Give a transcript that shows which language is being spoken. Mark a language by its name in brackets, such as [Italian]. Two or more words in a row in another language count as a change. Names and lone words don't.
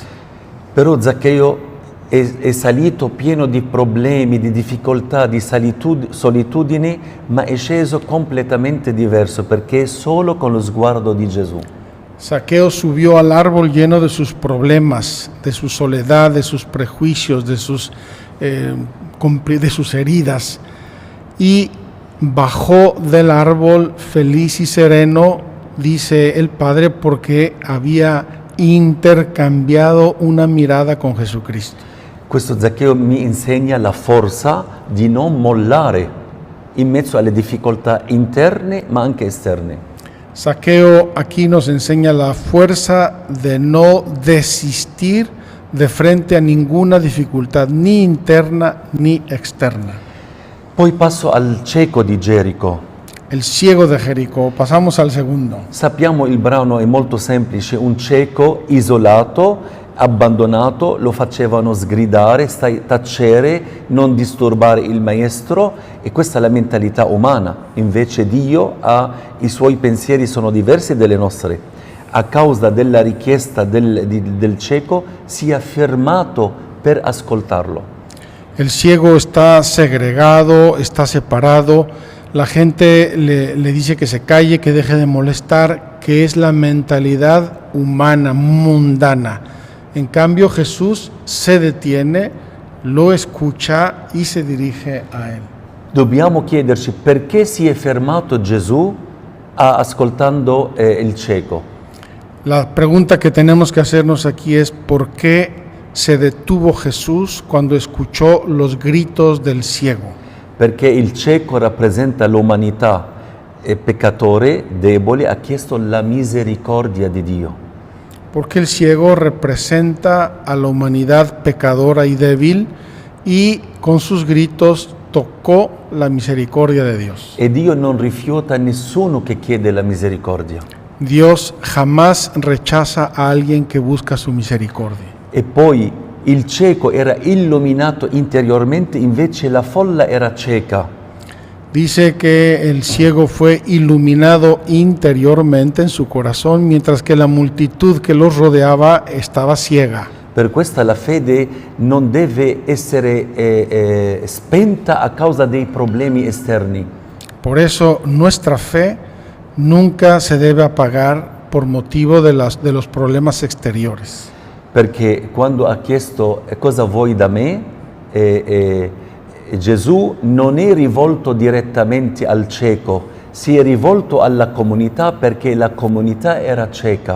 [Italian] Però Zaccheo è salito pieno di problemi, di difficoltà, di solitudine, ma è sceso completamente diverso perché è solo con lo sguardo di Gesù. [Spanish] Zaccheo subió al árbol lleno de sus problemas, de su soledad, de sus prejuicios, de sus heridas, y bajó del árbol feliz y sereno, dice el Padre, porque había intercambiado una mirada con Jesucristo. [Italian] Questo Zaccheo mi insegna la forza di non mollare in mezzo alle difficoltà interne ma anche esterne. [Spanish] Zaccheo aquí nos enseña la fuerza de no desistir de frente a ninguna dificultad, ni interna ni externa. [Italian] Poi passo al cieco di Gerico. [Spanish] El ciego de Jericó, pasamos al segundo. [Italian] Sappiamo il brano è molto semplice, un cieco isolato, abbandonato, lo facevano sgridare, tacere, non disturbare il maestro, e questa è la mentalità umana. Invece Dio i suoi pensieri sono diversi dalle nostre. A causa della richiesta del cieco si è fermato per ascoltarlo. [Spanish] El ciego está segregado, está separado. la gente le dice que se calle, que deje de molestar, que es la mentalidad humana, mundana. En cambio, Jesús se detiene, lo escucha y se dirige a él. [Italian] Dobbiamo chiederci perché si è fermato Gesù ascoltando il cieco. [Spanish] La pregunta que tenemos que hacernos aquí es ¿por qué se detuvo Jesús cuando escuchó los gritos del ciego? [Italian] Perché il cieco rappresenta l'umanità peccatore, debole, ha chiesto la misericordia di Dio. [Spanish] Porque el ciego representa a la humanidad pecadora y débil y con sus gritos tocó la misericordia de Dios. [Italian] E Dio non rifiuta nessuno che chiede la misericordia. [Spanish] Dios jamás rechaza a alguien que busca su misericordia. [Italian] E poi il cieco era illuminato interiormente, invece la folla era cieca. [Spanish] Dice que el ciego fue iluminado interiormente en su corazón, mientras que la multitud que los rodeaba estaba ciega. [Italian] Per questo la fede non deve essere spenta a causa dei problemi esterni. [Spanish] Por eso nuestra fe nunca se debe apagar por motivo de los problemas exteriores. [Italian] Perché quando ha chiesto cosa vuoi da me, Gesù non è rivolto direttamente al cieco, si è rivolto alla comunità perché la comunità era cieca.